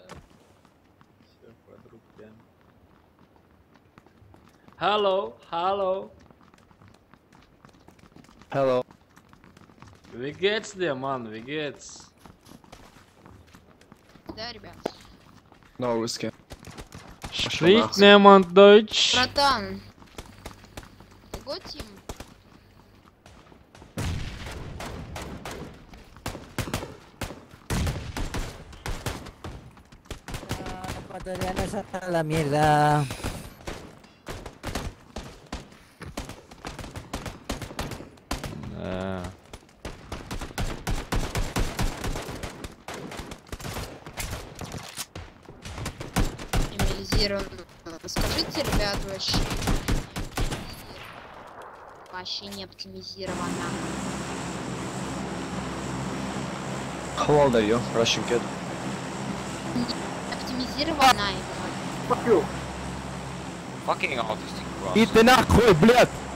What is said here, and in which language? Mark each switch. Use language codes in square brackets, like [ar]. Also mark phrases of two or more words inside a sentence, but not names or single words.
[ru] Все под руками. Hello. [de] Wie geht's dir, Mann? Wie geht's? [ru] Да, ребят. No, русский. [de] Spricht niemand Deutsch? [ru] Братан. [en] go team. [es] Ecuatorianos a la mierda. [ru] Да. Эмилизирован. Скажите, ребят, вообще не оптимизировано. [en] How old are you, Russian kid? [ru] Оптимизировано. [en] Fuck you. Fucking autistic cross. [ru] И ты нахуй, блядь!